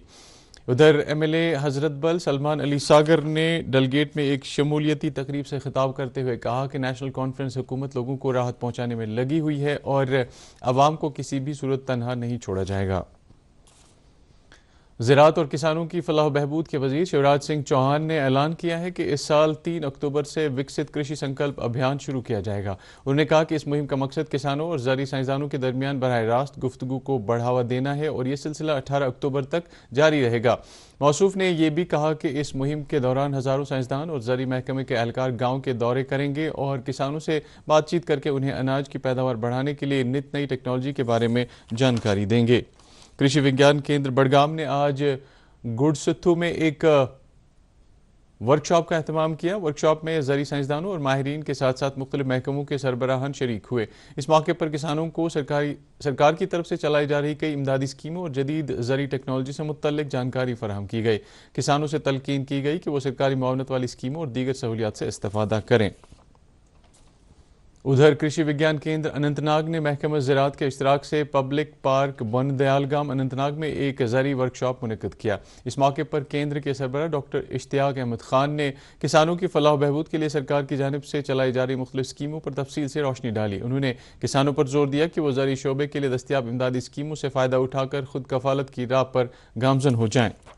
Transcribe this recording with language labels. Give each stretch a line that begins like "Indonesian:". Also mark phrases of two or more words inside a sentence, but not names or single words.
Urdu: ادھر ایم ایل اے حضرت بل سلمان علی ساگر نے ڈلگیٹ میں ایک شمولیتی تقریب سے خطاب کرتے ہوئے کہا کہ نیشنل کانفرنس حکومت لوگوں کو راحت پہنچانے میں لگی ہوئی ہے اور عوام کو کسی بھی صورت تنہا نہیں چھوڑا جائے گا. زراعت اور کسانوں کی فلاح و بہبود کے وزیر شیوراج سنگھ چوہان نے اعلان کیا ہے کہ اس سال 3 اکتوبر سے وکست کرشی سنکلپ ابھیان شروع کیا جائے گا. انہوں نے کہا کہ اس مہم کا مقصد کسانوں اور زرعی سائنسدانوں کے درمیان براہ راست گفتگو کو بڑھاوا دینا ہے اور یہ سلسلہ 18 اکتوبر تک جاری رہے گا. موصوف نے یہ بھی کہا کہ اس مہم کے دوران ہزاروں سائنسدان اور زرعی محکمے کے اہلکار گاؤں کے دورے کریں گے اور کسانوں سے بات چیت کر کے انہیں اناج کی پیداوار بڑھانے کے لیے نت نئی ٹیکنالوجی کے بارے میں جانکاری دیں گے. کرشی وگیان کیندر بڑگام نے آج گڑستھو میں ایک ورکشاپ کا اہتمام کیا. ورکشاپ میں زرعی سائنسدانوں اور ماہرین کے ساتھ ساتھ مختلف محکموں کے سربراہان شریک ہوئے. اس موقع پر کسانوں کو سرکار کی طرف سے چلائی جا رہی کئی امدادی اسکیموں اور جدید زرعی ٹیکنالوجی سے متعلق جانکاری فراہم کی گئی. کسانوں سے تلقین کی گئی کہ وہ سرکاری معاونت والی اسکیموں اور دیگر سہولیات سے استفادہ کریں. ادھر کرشی وگیان کیندر اننت ناگ نے محکمہ زراعت کے اشتراک سے پبلک پارک بن دیال گام اننت ناگ میں ایک زرعی ورکشاپ منعقد کیا. اس موقع پر کیندر کے سربراہ ڈاکٹر اشتیاق احمد خان نے کسانوں کی فلاح و بہبود کے لیے سرکار کی جانب سے چلائی جا رہی مختلف اسکیموں پر تفصیل سے روشنی ڈالی. انہوں نے کسانوں پر زور دیا کہ وہ زرعی شعبے کے لیے دستیاب امدادی اسکیموں سے فائدہ اٹھا کر خود کفالت کی راہ پر گامزن ہو جائیں.